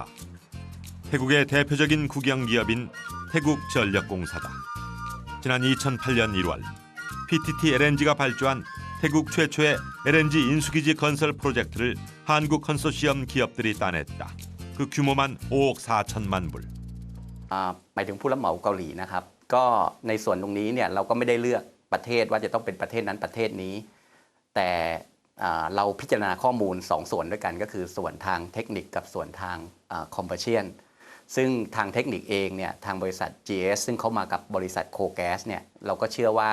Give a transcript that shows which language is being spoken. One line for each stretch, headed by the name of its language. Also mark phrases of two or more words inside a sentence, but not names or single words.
Korean: 태국의 대표적인 국영기업인 태국전력공사다. 지난 2008년 1월 PTT LNG가 발주한 태국 최초의 LNG 인수기지 건설 프로젝트를 한국 컨소시엄 기업들이 따냈다. 그 규모만 5억 4천만 불.
Thai: หมายถึงผู้รับเหมาเกาหลีนะครับก็ในส่วนตรงนี้เนี่ยเราก็ไม่ได้เลือกประเทศว่าจะต้องเป็นประเทศนั้นประเทศนี้แต่เราพิจารณาข้อมูล2ส่วนด้วยกันก็คือส่วน ทางเทคนิคกับส่วนทางคอมเมอร์เชียลซึ่งทางเทคนิคเองเนี่ยทางบริษัท GS ซึ่งเขามากับบริษัทโคแกสเนี่ยเราก็เชื่อว่า